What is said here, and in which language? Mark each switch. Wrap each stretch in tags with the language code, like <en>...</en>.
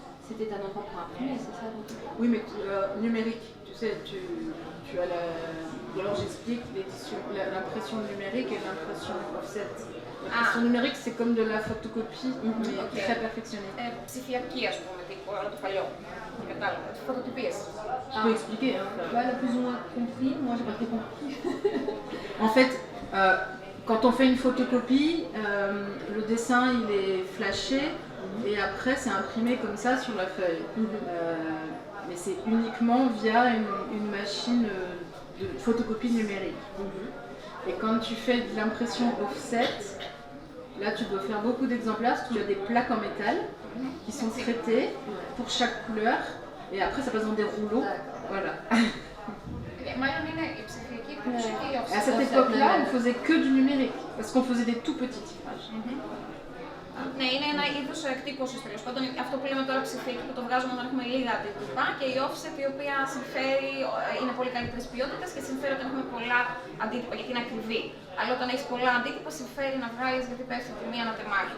<fr>C'était un endroit pour imprimer, c'est ça? Oui, mais numérique, tu sais, tu as la... Ou alors j'explique l'impression numérique et l'impression offset. L'impression numérique, c'est comme de la photocopie, mais Ok. très perfectionnée.</fr> <el>Ψηφιακή, ας πούμε, τύπου, αλλά το παλιό. Κατάλαβα. Φωτοτυπίες.</el> <fr>Je peux expliquer. Hein, Là, elle a plus ou moins compris, moi j'ai pas très compris. En fait, quand on fait une photocopie, le dessin il est flashé et après c'est imprimé comme ça sur la feuille. Mais c'est uniquement via une machine de photocopie numérique. Et quand tu fais de l'impression offset, là tu dois faire beaucoup d'exemplaires parce que tu as des plaques en métal qui sont traitées pour chaque couleur et après ça passe dans des rouleaux. Voilà.</fr> <el>Μάλλον είναι η ψηφιακή εκδοχή και η</el> <fr>Et à offset. cette époque-là, on faisait que du numérique parce qu'on faisait des tout petits tirages.</fr> <el>Ναι, είναι ένα είδος εκτύπωσης τέλος πάντων. Αυτό που λέμε τώρα ψηφιακή που το βγάζουμε όταν έχουμε λίγα αντίτυπα και η offset η οποία συμφέρει, είναι πολύ καλύτερης ποιότητας και συμφέρει όταν έχουμε πολλά αντίτυπα γιατί είναι ακριβή. Αλλά όταν έχεις πολλά αντίτυπα συμφέρει να βγάλεις γιατί πέφτει η τιμή ανά τεμάχη.</el>